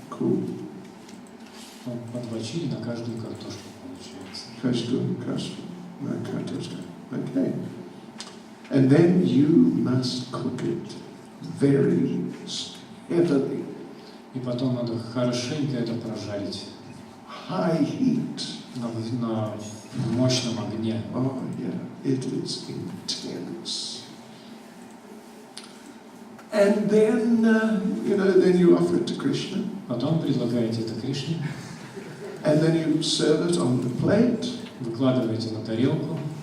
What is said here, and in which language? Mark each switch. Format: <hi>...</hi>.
<ru>По 2 чили на каждую картошку получается. Каждую картошку.</ru> <en>Okay. And then you must cook it very heavily.</en> <ru>И потом надо хорошенько это прожарить.</ru> <en>High heat.</en> <ru>На мощном огне.</ru> <en>Oh yeah, it is intense. And then, then you offer it to Krishna.</en> <ru>Потом предлагаете это Кришне.</ru> <en>And then you serve it on the plate.</en> <ru>Выкладываете на тарелку.</ru>